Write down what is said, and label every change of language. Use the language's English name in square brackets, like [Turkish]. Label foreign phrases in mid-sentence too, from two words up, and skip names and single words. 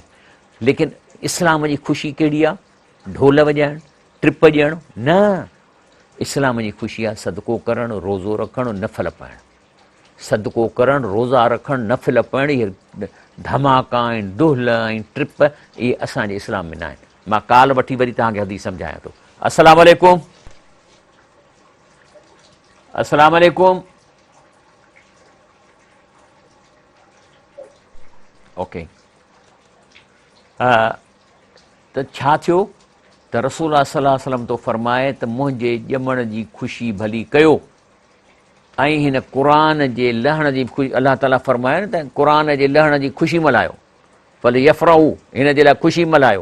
[Sindhi] लेकिन इस्लाम जी ख़ुशी कहिड़ी आहे, ढोल वॼाइणु, ट्रिप ॾियणु न, इस्लाम जी ख़ुशी आहे सदको करणु, रोज़ो रखणु, नफ़ल पाइणु, सदको करणु, रोज़ा रखणु, नफ़ल पाइणु, इहे धमाका ऐं ढोल ऐं ट्रिप इहे असांजे इस्लाम में न आहिनि। मां काल वठी वरी तव्हांखे हदीस सम्झायां थो। [Arabic] السلام عليكم، السلام عليكم. [Sindhi] ओके, त छा थियो त रसूल [Arabic] صلى الله عليه وسلم [Sindhi] तो फरमाए त मुंहिंजे ॼमण जी ख़ुशी भली कयो, ऐं हिन क़ुरान जे लहण जी ख़ुशी, अलाह ताला फरमाए न त क़ुरान जे लहण जी ख़ुशी मल्हायो, भले यफ़राऊ, हिन जे लाइ ख़ुशी मल्हायो।